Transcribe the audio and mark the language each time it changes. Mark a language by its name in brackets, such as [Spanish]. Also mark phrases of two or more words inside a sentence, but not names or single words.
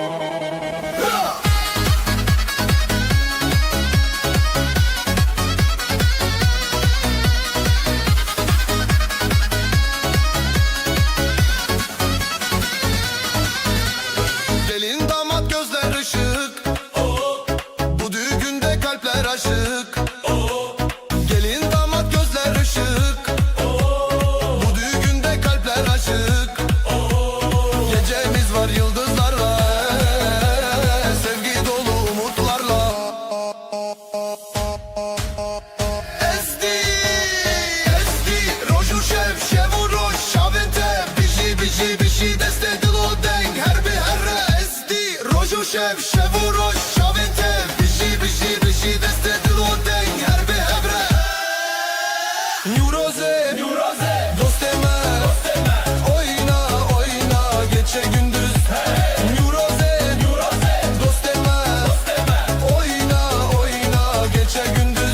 [Turkish] Gelin damat gözler ışık, bu düğünde kalpler aşık. Gelin damat gözler ışık, bu düğünde kalpler aşık. Gecemiz var yıldızlarla, sevgi dolu umutlarla. [Kurdish] Esti, roju şev, şevu roj, şavente. Bişi deste dilo deng, her bir herre. Esti, roju şev, şevu roj, şavente. Bişi deste dilo deng, her bir hebre. [Turkish] Yuroze, dost deme, oyna oyna gece gündüz. Yuroze, dost deme, oyna oyna gece gündüz.